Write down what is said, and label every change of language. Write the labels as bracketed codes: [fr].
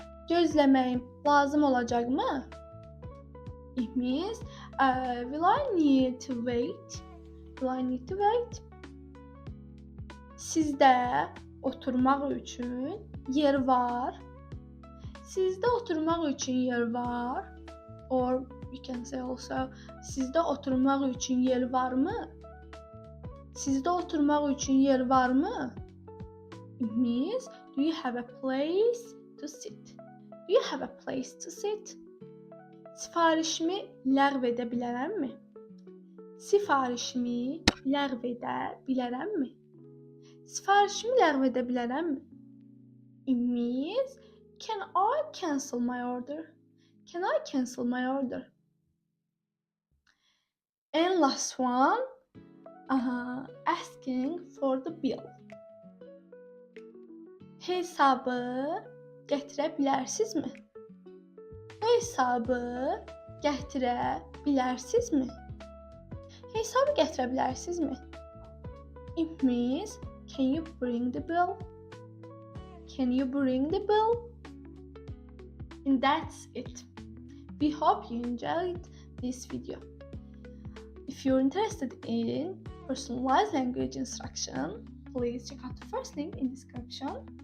[az] Gözləməyim lazım olacaqmı? [en] It means, will I need to wait? Will I need to wait? [az] Sizdə oturmaq üçün yer var. Sizdə oturmaq üçün yer var. [en] Or we can say also, [az] sizdə oturmaq üçün yer varmı? Sizdə oturmaq üçün yer varmı? [en] It means, do you have a place to sit? Do you have a place to sit? [az] Sifarişimi ləğv edə bilərəmmi? Sifarişimi ləğv edə bilərəmmi? Sifarişimi ləğv edə bilərəmmi? [en] It means, can I cancel my order? Can I cancel my order? last one, asking for the bill. [az] Hesabı gətirə bilərsinizmi? Hesabı gətirə bilərsinizmi? Hesabı gətirə bilərsinizmi? [en] It means, can you bring the bill? Can you bring the bill? And that's it. We hope you enjoyed this video. If you're interested in personalized language instruction, please check out the first link in the description.